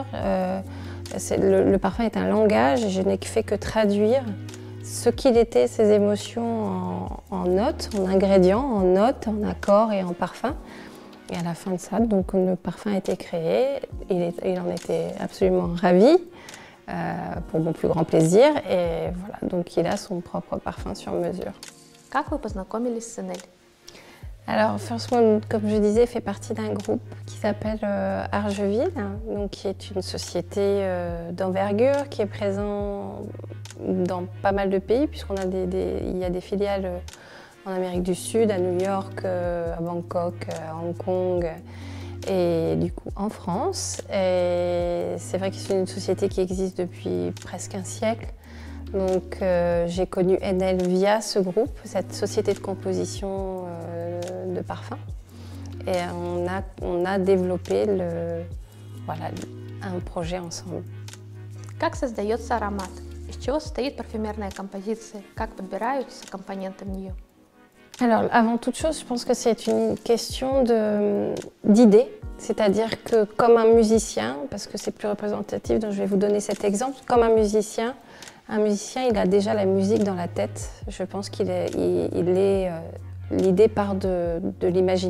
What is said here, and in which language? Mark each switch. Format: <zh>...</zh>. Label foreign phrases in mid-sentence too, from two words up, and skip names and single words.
<fr>Le parfum est un langage et je n'ai fait que traduire ce qu'il était, ses émotions en notes, en ingrédients, en notes, en accords et en parfum. Et à la fin de ça, donc le parfum a été créé, il en était absolument ravi. Pour mon plus grand plaisir, et voilà, donc il a son propre parfum sur mesure.</fr> <ru>Как вы познакомились с Enel?</ru> <fr>Alors First Mood, comme je disais, fait partie d'un groupe qui s'appelle Argeville, donc qui est une société d'envergure qui est présent dans pas mal de pays, puisqu'on a il y a des filiales en Amérique du Sud, à New York, à Bangkok, à Hong Kong, et du coup en France. Et c'est vrai que c'est une société qui existe depuis presque un siècle. Donc j'ai connu Enel via ce groupe, cette société de composition de parfums. Et on a développé un projet ensemble.</fr> <ru>Как создается аромат? Из чего состоит парфюмерная композиция? Как подбираются компоненты в нее?</ru> <fr>Alors, avant toute chose, je pense que c'est une question d'idée. C'est-à-dire que comme un musicien, parce que c'est plus représentatif, donc je vais vous donner cet exemple, comme un musicien, il a déjà la musique dans la tête. Je pense l'idée part de l'imaginaire.</fr>